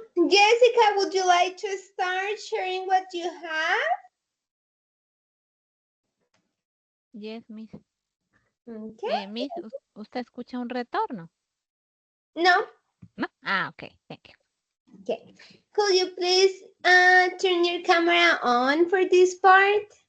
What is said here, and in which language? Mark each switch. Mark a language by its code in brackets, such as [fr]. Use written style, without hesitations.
[en] Jessica, would you like to start sharing what you have? Yes, Miss. Okay. [es] Miss, ¿usted escucha un retorno? No. [en] ¿No? Ah, ok. Thank you. Okay. Could you please turn your camera on for this part?